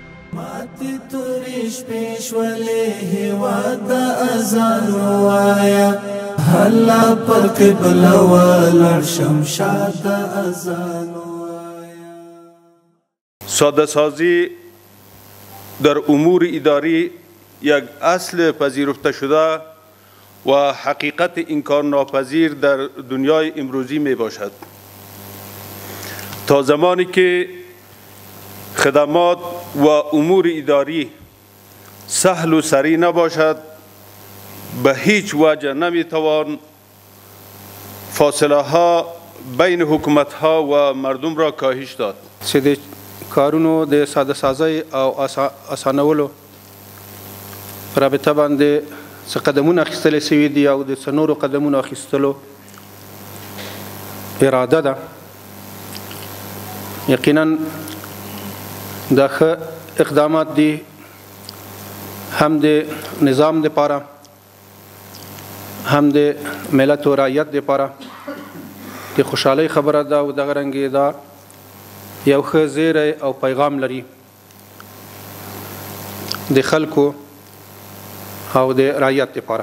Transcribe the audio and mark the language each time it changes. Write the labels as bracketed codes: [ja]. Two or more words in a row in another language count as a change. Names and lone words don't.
[ps] ماتې تورې شپې شولې هېواد د اذان ووایه هله پر قبله ولاړ شم شاد د اذان ووایه. [fa] ساده سازی در امور اداری یک اصل پذیرفته شده و حقیقت انکار ناپذیر در دنیای امروزی می باشد. تا زمانی که خدمات و امور اداری سهل و سریع نباشد به هیچ وجه نمیتوان فاصله ها بین حکومت ها و مردم را کاهش داد. [ps] چې د کارونو د ساده سازی او اسانولو په رابطه باندې څه قدمونه اخیستل شوي دي او د څه نورو قدمونو اخیستلو اراده ده. یقینا دا ښه اقدامات دي هم د نظام دپاره هم د ملت و رعیت دپاره د خوشحالۍ خبره ده او دغه رنګې دا یو ښه زیری او پیغام لري د خلکو او د رعیت دپاره.